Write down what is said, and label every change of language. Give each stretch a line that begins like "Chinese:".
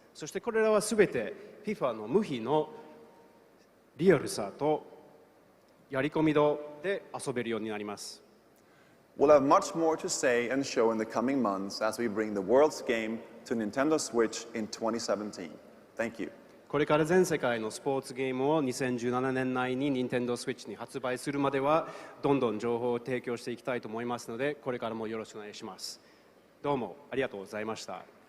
Japanese: そしてこれらはすべて FIFA の無比のリアルさとやり込み度で遊べるようになります。
English: We'll have much more to say and show in the coming months as we bring the world's game to Nintendo Switch in 2017. Thank you.
Japanese: これから全世界のスポーツゲームを2017年内に Nintendo Switch に発売するまではどんどん情報を提供していきたいと思いますので、これからもよろしくお願いします。どうもありがとうございました。